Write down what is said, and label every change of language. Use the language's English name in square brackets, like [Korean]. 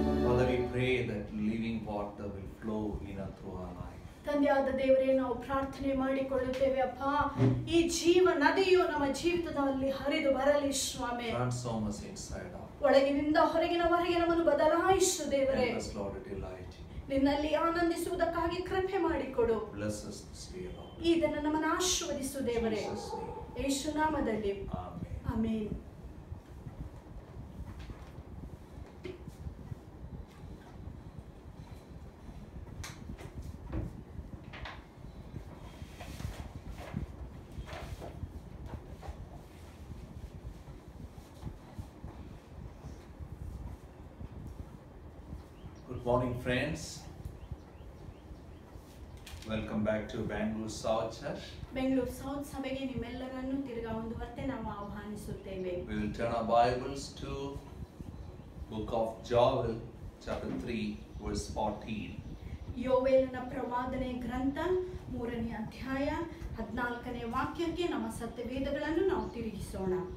[English] will flow in and through our life. [Kannada] ತಂದೆಯಾದ ದೇವರೇ, ನಾವು ಪ್ರಾರ್ಥನೆ ಮಾಡಿಕೊಳ್ಳುತ್ತೇವೆ ಅಪ್ಪ, ಈ ಜೀವ ನದಿಯು ನಮ್ಮ ಜೀವಿತದಲ್ಲಿ ಹರಿದು ಬರಲಿ ಸ್ವಾಮಿ. [English] Transform us inside out. [Kannada] ಒಳಗಿನಿಂದ ಹೊರಗಿನವರೆಗೆ ನಮ್ಮನ್ನು ಬದಲಾಯಿಸು ದೇವರೇ. [English] Help us, Lord, to delight in you. [Kannada] ನಿನ್ನಲ್ಲಿ ಆನಂದಿಸುವುದಕ್ಕಾಗಿ ಕೃಪೆ ಮಾಡಿಕೊಡು. [English] Bless us this day, Lord. [Kannada] ಈ ದಿನ ನಮ್ಮನ್ನು ಆಶೀರ್ವದಿಸು ದೇವರೇ. [English] In Jesus' name. [Kannada] ಯೇಸು ನಾಮದಲ್ಲಿ [English] Amen. [Kannada] Amen. [English] Good morning, friends. Welcome back to Bangalore South Church. [Kannada] Bengaluru south ಸಭೆಗೆ ನಿಮ್ಮೆಲ್ಲರನ್ನು ತಿರುಗಾ ಮುಂದುವರೆತೆ ನಾವು ಆಹ್ವಾನಿಸುತ್ತೇವೆ. [English] We will turn our Bibles to Book of Joel, chapter 3, verse 14. [Kannada] ಯೋವೇಲನ ಪ್ರವಾದನೆ ಗ್ರಂಥ 3ನೇ ಅಧ್ಯಾಯ 14ನೇ ವಾಕ್ಯಕ್ಕೆ ನಮ್ಮ ಸತ್ಯವೇದಗಳನ್ನು ನಾವು ತಿರುಗಿಸೋಣ.